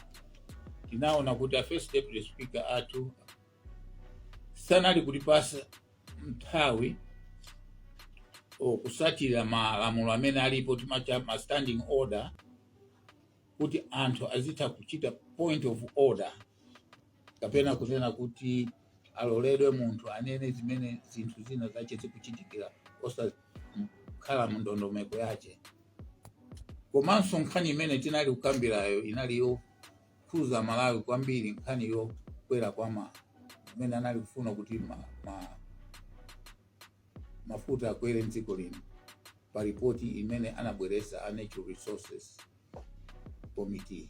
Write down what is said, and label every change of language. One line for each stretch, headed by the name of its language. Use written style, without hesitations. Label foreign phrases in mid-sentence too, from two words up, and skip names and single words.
Nyanja: Tinaona kuti a
English: first deputy speaker
Nyanja: athu sanali kutipasa nthawi kusatira malamulo amene alipo timacha ma
English: standing order
Nyanja: kuti anthu azitha kuchita
English: point of order
Nyanja: kapena kunena kuti aloledwe munthu anene zimene zinthu zina zache zikuchitikira osakhala mu ndondomeko yache. Komanso nkhani imene tinali kukambirayo inaliyo khuza Malawi kwambiri, nkhani yo kwera kwa imene anali kufuna kuti mafuta akwere mdziko lino pa ripoti imene anabweresa a Natural Resources Committee.